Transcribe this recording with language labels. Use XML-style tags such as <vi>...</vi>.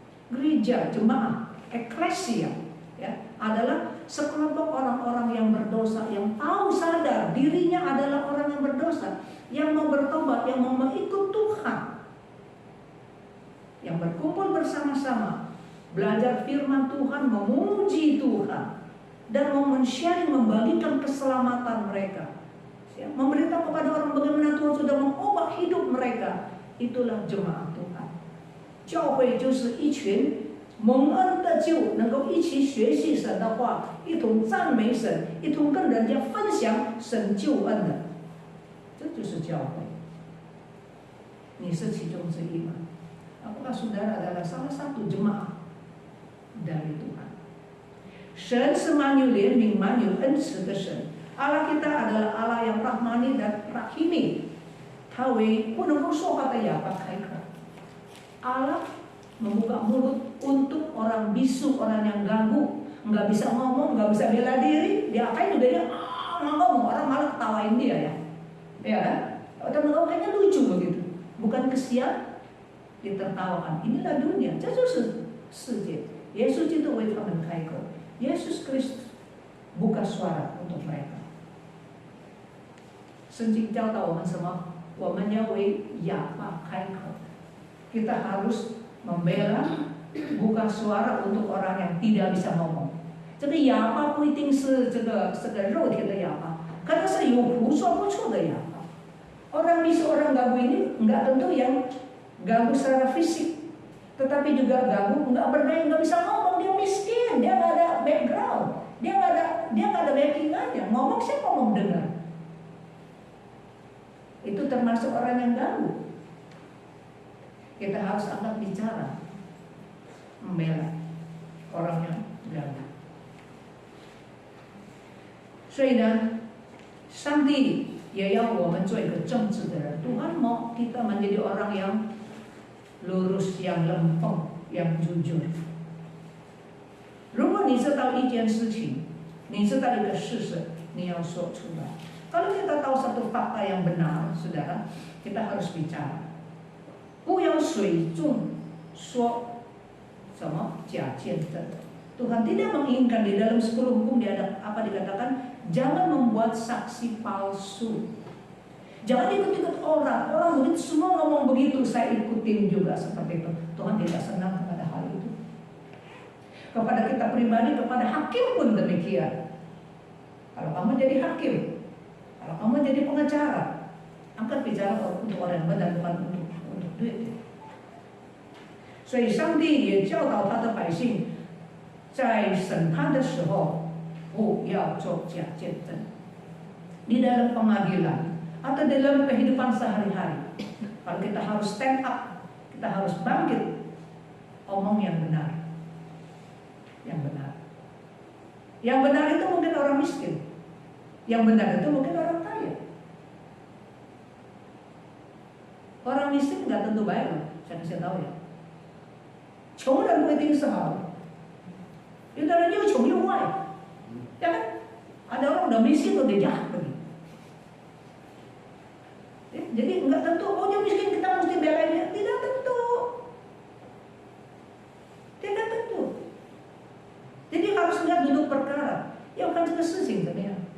<id>Gereja, jemaah, eklesia, ya, adalah sekelompok orang-orang yang berdosa, yang tahu sadar dirinya adalah orang yang berdosa, yang mau bertobat, yang mau mengikut Tuhan, yang berkumpul bersama-sama, belajar firman Tuhan, memuji Tuhan, dan mau men-sharing, membagikan keselamatan mereka, ya, memberitahu kepada orang bagaimana Tuhan sudah mengubah hidup mereka. Itulah jemaah Tuhan。</id> <zh>教会就是一群蒙恩的救，能够一起学习神的话，一同赞美神，一同跟人家分享神救恩的，这就是教会。你是其中之一吗？</zh> <id>Apakah saudara adalah salah satu jemaah dari Tuhan？</id> <zh>神是满有怜悯、满有恩慈的神。</zh> <id>Allah kita adalah Allah yang rahmani dan rahimi。</id> <zh>他为不能够说话的哑巴开口。</zh> <id>Allah membuka mulut untuk orang bisu, orang yang ganggu, nggak bisa ngomong, nggak bisa bela diri, dia apain juga dia ngomong, orang malah ketawain dia ya, ya kan? Teman-teman kayaknya lucu begitu, bukan kesian, ditertawakan. Inilah dunia,</id> <zh>这就是世界。耶稣基督为他们开口，耶稣</zh> <id>Kristus buka suara untuk mereka。</id> <zh>圣经教导我们什么？我们要为哑巴开口。</zh> <id>Kita harus membela, buka suara untuk orang yang tidak bisa ngomong。</id> <zh>这个哑巴不一定是这个肉体的哑巴，可能是有胡说不出的哑巴。</zh> <id>Orang bisu, orang ganggu ini nggak tentu yang ganggu secara fisik, tetapi juga ganggu nggak berdaya, nggak bisa ngomong, dia miskin, dia nggak ada background, dia nggak ada backingannya. Ngomong siapa mau dengar? Itu termasuk orang yang ganggu. Kita harus angkat bicara, membela orang yang ganggu。</id> <zh>所以呢，上帝也要我们做一个正直的人。</zh> <id>Tuhan mau kita menjadi orang yang lurus, yang lempeng, yang jujur。</id> <zh>如果你知道一件事情，你知道一个事实，你要说出来。</zh> <id>Kalau kita tahu satu fakta yang benar, saudara, kita harus bicara。</id> <zh>不要随众说什么假见证。</zh> <id>Tuhan tidak menginginkan di dalam 10 hukum dia ada apa dikatakan, jangan membuat saksi palsu. Jangan ikut-ikut orang. Orang begitu semua ngomong begitu, saya ikutin juga seperti itu. Tuhan tidak senang kepada hal itu. Kepada kita pribadi, kepada hakim pun demikian. Kalau kamu jadi hakim, kalau kamu jadi pengacara, angkat bicara untuk orang benar, bukan untuk duit。</id> <zh>所以上帝也教导他的百姓，在审判的时候不要做假见证。</zh> <id>Di dalam pengadilan atau dalam kehidupan sehari-hari, kalau kita harus stand up, kita harus bangkit, omong yang benar, yang benar. Yang benar itu mungkin orang miskin, yang benar itu mungkin orang kaya. Orang miskin nggak tentu baik loh, saya kasih tahu ya。</id> <zh>穷人不一定是好的，有的人又穷又坏，</zh> <id>ya kan? Ada orang udah miskin udah jahat lagi. Jadi nggak tentu, oh dia miskin kita mesti belain dia, tidak tentu, tidak tentu. Jadi harus lihat duduk perkara, ya bukan</id> <zh>这个事情怎么样？</zh>